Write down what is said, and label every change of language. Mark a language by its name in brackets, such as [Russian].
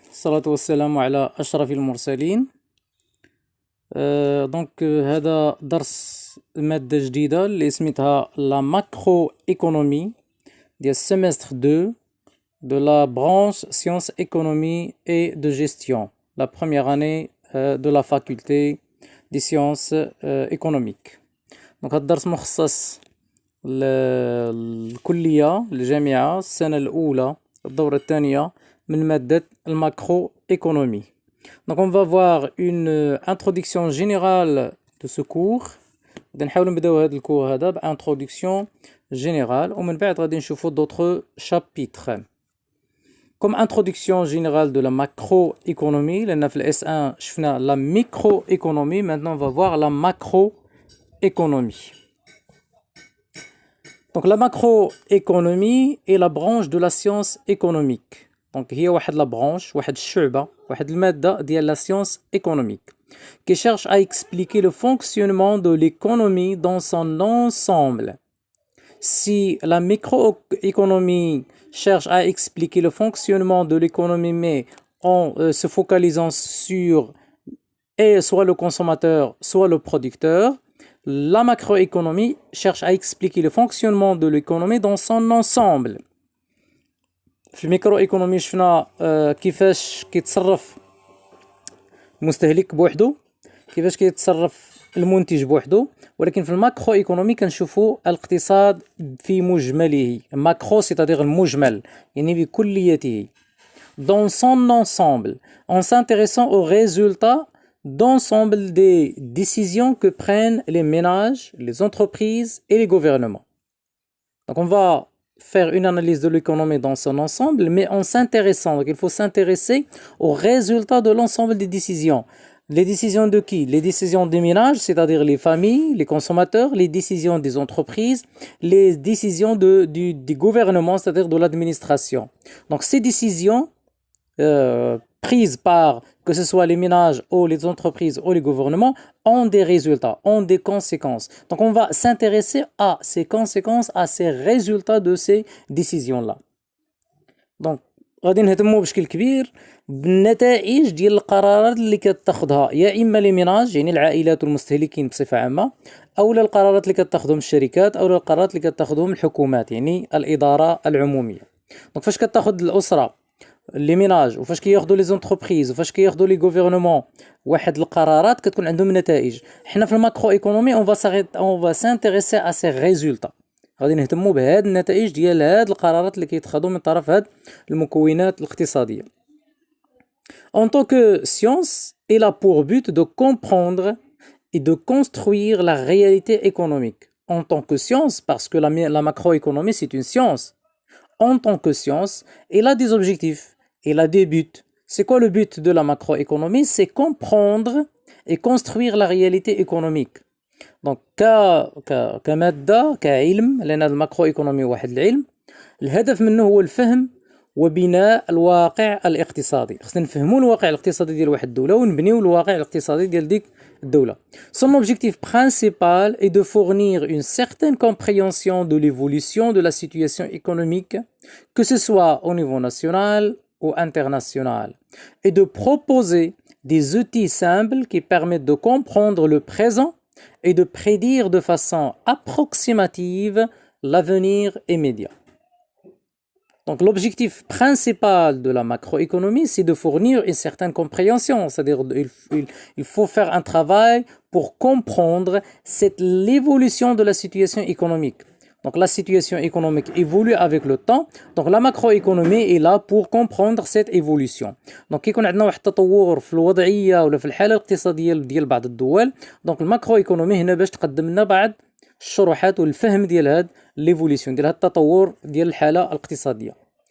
[Arabic] الصلاة والسلام على أشرف المرسلين. هذا درس مادة جديدة اللي سميتها لا ماكرو ايكونومي ديال السيمستر 2 [French] de la branche sciences économie et de gestion, la première année de la faculté des sciences économiques. [Arabic] هذا الدرس مخصص للكلية الجامعة السنة الأولى الدورة الثانية من مادة الماكرو économie. [French] Donc on va voir une introduction générale de ce cours. [Arabic] غادي نحاولوا نبداو هذا الكور هذا بانtroduction générale ومن بعد غادي نشوفوا [French] d'autres chapitres. Comme introduction générale de la macroéconomie, [Arabic] لأن في الاس 1 شفنا [French] la microéconomie, maintenant on va voir la macroéconomie. Donc la macroéconomie est la branche de la science économique. Donc هي واحد la branche, [Arabic] واحد الشعبة, واحد المادة ديال [French] la science économique qui cherche à expliquer le fonctionnement de l'économie dans son ensemble. Si la microéconomie cherche à expliquer le fonctionnement de l'économie mais en se focalisant sur soit le consommateur, soit le producteur, la macroéconomie cherche à expliquer le fonctionnement de l'économie dans son ensemble. [Arabic] في الميكروإيكونومي شفنا كيفاش كيتصرف المستهلك بوحده، كيفاش كيتصرف المنتج بوحده، ولكن في الماكرو ايكونومي كنشوفوا الاقتصاد في مجمله. ماكرو c'est-à-dire المجمل، يعني بكليته. [French] Dans son ensemble, en s'intéressant aux résultats d'ensemble des décisions que prennent les ménages, les entreprises et les gouvernements. Donc on va faire une analyse de l'économie dans son ensemble, mais en s'intéressant. Donc il faut s'intéresser aux résultats de l'ensemble des décisions. Les décisions de qui? Les décisions des ménages, c'est-à-dire les familles, les consommateurs, les décisions des entreprises, les décisions du gouvernement, c'est-à-dire de l'administration. Donc ces décisions prises par, que ce soit les ménages ou les entreprises ou les gouvernements, ont des résultats, ont des conséquences. Donc on va s'intéresser à ces conséquences, à ces résultats de ces décisions-là. [Arabic] Donc غادي نهتموا بشكل كبير بالنتائج ديال القرارات اللي كتاخذها يا اما لي ميناج يعني العائلات والمستهلكين بصفه عامه، او القرارات اللي كتاخذهم الشركات، او القرارات اللي كتاخذهم الحكومات يعني الاداره العموميه. دونك فاش كتاخذ الاسره لي ميناج وفاش كياخذوا لي زونتربريز وفاش كياخذوا لي غوفرنمون واحد القرارات كتكون عندهم نتائج. حنا في الماكرو ايكونومي اون فا سانتيريسي ا سي ريزولتا، غادي نهتموا بهاد النتائج ديال هاد القرارات اللي كيتخذوا من طرف هاد المكونات الاقتصاديه. [French] En tant que science, elle a pour but de comprendre et de construire la réalité économique. En tant que science, parce que la macroéconomie c'est une science. En tant que science, elle a des objectifs, elle a des buts. C'est quoi le but de la macroéconomie? C'est comprendre et construire la réalité économique. [Arabic] Donc كمادة كعلم، لأن الماكروإيكونومي واحد العلم، الهدف منه هو الفهم وبناء الواقع الاقتصادي. خصنا نفهموا الواقع الاقتصادي ديال واحد الدولة ونبنيو الواقع الاقتصادي ديال ديك الدولة. [French] Son objectif principal est de fournir une certaine compréhension de l'évolution de la situation économique, que ce soit au niveau national ou international, et de proposer des outils simples qui permettent de comprendre le présent et de prédire de façon approximative l'avenir immédiat. Donc l'objectif principal de la macroéconomie, c'est de fournir une certaine compréhension, c'est-à-dire il faut faire un travail pour comprendre l'évolution de la situation économique. Donc la situation économique évolue avec le temps, donc la macroéconomie est là pour comprendre cette évolution. [Arabic] Donc كيكون عندنا واحد التطور في الوضعية ولا في الحالة الاقتصادية ديال بعض الدول، donc الماكروإيكونومي هنا باش تقدم لنا بعض الشروحات والفهم ديال هاد ليفوليسيون ديال هاد التطور ديال الحالة الاقتصادية.